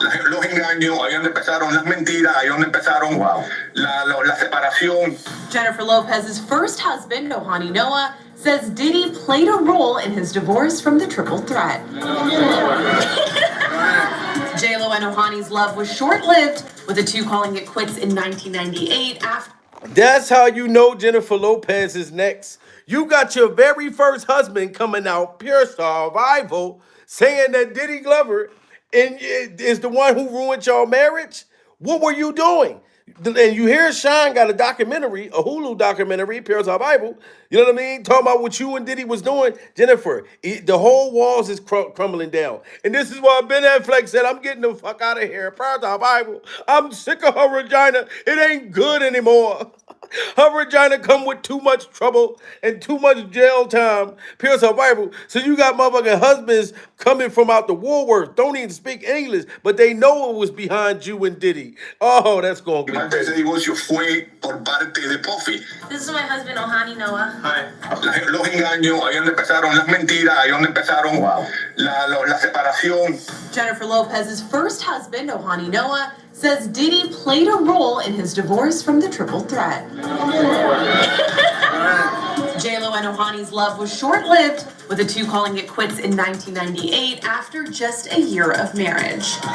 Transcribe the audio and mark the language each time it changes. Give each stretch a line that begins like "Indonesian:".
Spanish: Los engaños, ahí donde empezaron las mentiras, ahí donde empezaron la separación.
English: Jennifer Lopez's first husband, Ohani Noah, says Diddy played a role in his divorce from the triple threat. J-Lo and Ohani's love was short-lived, with the two calling it quits in 1998 after... That's how you know Jennifer Lopez is next. You got your very first husband coming out, pure survival, saying that Diddy Glover is the one who ruined your marriage. What were you doing? And you hear Sean got a documentary, a Hulu documentary, pure survival. You know what I mean? Talking about what you and Diddy was doing. Jennifer, the whole walls is crumbling down. And this is why Ben Affleck said, I'm getting the fuck out of here. Pure survival. I'm sick of her vagina. It ain't good anymore. Her vagina come with too much trouble and too much jail time. Pure survival. So you got motherfucking husbands coming from out the Woolworth, don't even speak English, but they know it was behind you and Diddy. Oh, that's going to be
Spanish: Parte de ese divorcio fue por parte de Puffy.
English: This is my husband, Ohani Noah. Hi.
Spanish: Los engaños, ahí donde empezaron las mentiras, ahí donde empezaron la separación.
English: Jennifer Lopez's first husband, Ohani Noah, says Diddy played a role in his divorce from the triple threat. J-Lo and Ohani's love was short-lived, with the two calling it quits in 1998 after just a year of marriage.